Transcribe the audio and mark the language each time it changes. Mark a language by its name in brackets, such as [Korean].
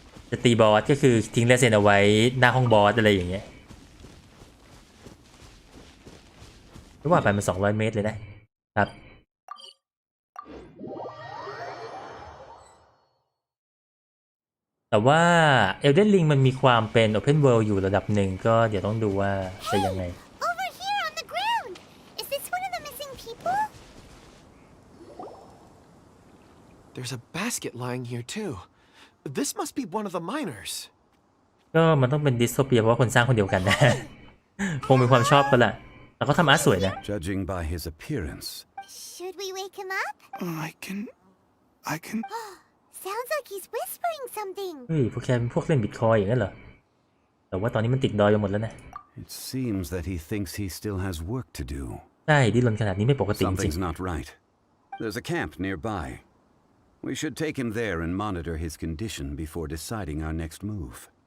[Thai] จะตีบอสก็คือทิ้งลายเซ็นเอาไว้หน้าห้องบอสอะไรอย่างเงี้ยไม่ว่าไปมัน200 เมตรเลยนะครับแต่ว่า Elden Ring มันมีความเป็น Open World อยู่ระดับหนึ่งก็เดี๋ยวต้องดูว่าจะยังไง [English] Over here on the ground! Is this one of the missing people? There's a basket lying here too. This must be one of the miners. [Thai] ก็มันต้องเป็นดิสโทเปียเพราะว่าคนสร้างคนเดียวกันนะ คงมีความชอบกันแหละแล้วก็ทำอาร์ตสวยนะ [English] Judging by his appearance. Should we wake him up? I can. Sounds like he's whispering something. [Thai] เฮ้ยพวกแกเป็นพวกเล่นบิตคอยอย่างนั้นเหรอแต่ว่าตอนนี้มันติดดอยไปหมดแล้วนะ [English] It seems that he thinks he still has work to do. [Thai] ใช่ดิ้นรนขนาดนี้ไม่ปกติจริง [English] Something's not right. There's a camp nearby. We should take him there and monitor his condition before deciding our next move.